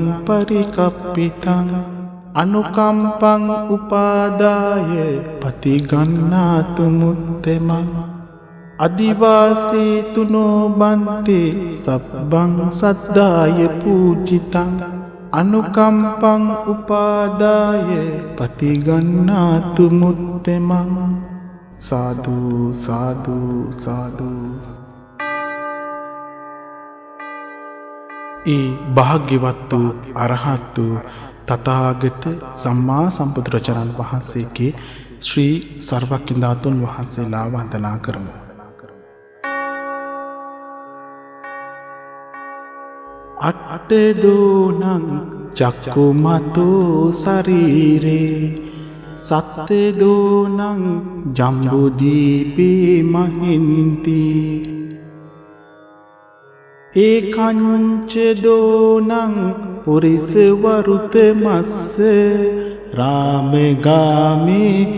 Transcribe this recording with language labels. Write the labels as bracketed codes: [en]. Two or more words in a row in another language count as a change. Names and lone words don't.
[pi] පරිකප්පිතං අනුකම්පං උපාදාය පතිගන්නාතු මුත්තමං අදිවාසී තුනෝ බන්තේ සබ්බං සද්දාය පූජිතං අනුකම්පං උපාදාය පතිගන්නාතු මුත්තමං සාදු සාදු සාදු. [si] ඒ භාග්‍යවත් වූ අරහත් වූ තථාගත සම්මා සම්බුදුරජාණන් වහන්සේගේ ශ්‍රී සර්වඥාතුන් වහන්සේලා වන්දනා කරමු. [pi] අට්ඨදෝනං චක්කුමතෝ ශරීරේ සත්තදෝනං ජම්බුදීපේ මහින්ති ඒකංච දෝනං පුරිස වරුත මස්ස රාමගාමේ